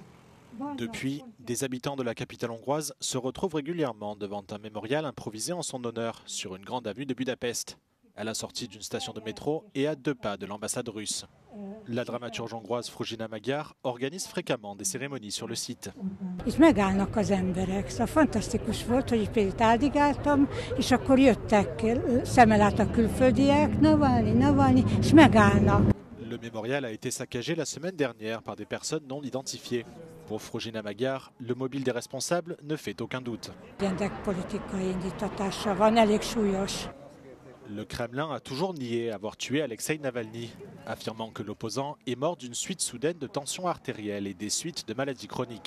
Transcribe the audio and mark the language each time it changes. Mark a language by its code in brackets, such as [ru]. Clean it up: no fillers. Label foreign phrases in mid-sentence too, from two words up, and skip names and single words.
[fr] Depuis, des habitants de la capitale hongroise se retrouvent régulièrement devant un mémorial improvisé en son honneur sur une grande avenue de Budapest, à la sortie d'une station de métro et à 2 pas de l'ambassade russe. La dramaturge hongroise Fruzsina Magyar organise fréquemment des cérémonies sur le site. [hu] Itt megállnak az emberek, szóval fantasztikus volt, hogy itt áldigáltam, és akkor jöttek szemmel át a külföldiek, Navalnyi, és megállnak. [fr] Le mémorial a été saccagé la semaine dernière par des personnes non identifiées. Pour Fruzsina Magyar, le mobile des responsables ne fait aucun doute. Le Kremlin a toujours nié avoir tué Alexei Navalny, affirmant que l'opposant est mort d'une suite soudaine de tensions artérielles et des suites de maladies chroniques.